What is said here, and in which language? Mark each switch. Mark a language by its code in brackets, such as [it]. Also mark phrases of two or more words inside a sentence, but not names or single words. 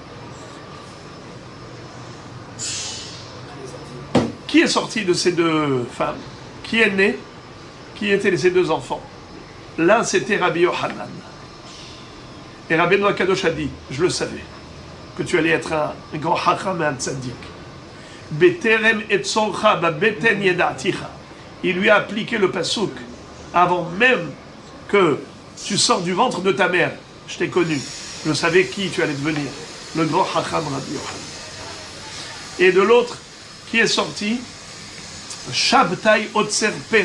[fr] Qui est sorti de ces deux femmes? Qui est né? Qui étaient ces deux enfants? L'un, c'était Rabbi Yohanan. Et Rabbeinu Akadosh a dit, je le savais, que tu allais être un grand hacham et un tzaddik. [he] בטרם אצרך בבטן ידעתיך. [fr] Il lui a appliqué le pasouk avant même que tu sors du ventre de ta mère. Je t'ai connu. Je savais qui tu allais devenir. Le grand Chacham Rabbi Yochanan. Et de l'autre, qui est sorti, Shabtai Otser Pere.